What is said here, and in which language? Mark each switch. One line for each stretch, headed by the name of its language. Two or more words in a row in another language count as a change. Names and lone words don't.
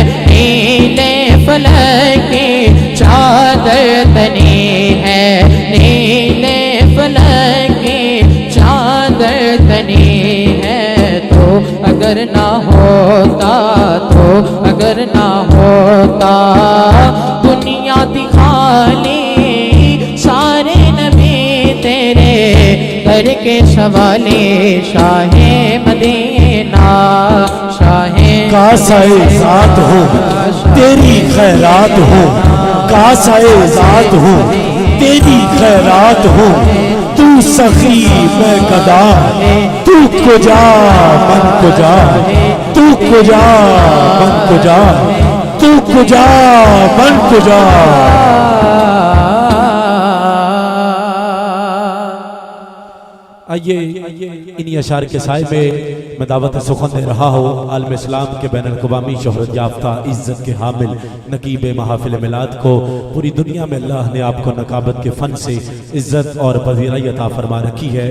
Urdu: نیلے فلک کی چادر تنی ہے نیلے فلک کی چادر تنی ہے تو اگر نہ ہوتا تو اگر نہ ہوتا دنیا دکھالی سارے نبی تیرے در کے سوالی شاہ مدینہ شاہ کاسہ ذات ہو تیری خیرات ہو کاسہ ذات ہو تیری خیرات ہو تو سخی میں گدا
Persian: تو کجا من کجا تو کجا من کجا تو کجا من کجا
Urdu: آئیے انہی اشعار کے سائے میں دعوت سخن دے رہا ہوں عالم اسلام کے بین الاقوامی شہرت یافتہ عزت کے حامل نقیب محافل میلاد کو پوری دنیا میں اللہ نے آپ کو نقابت کے فن سے عزت اور پذیرائی عطا فرما رکھی ہے.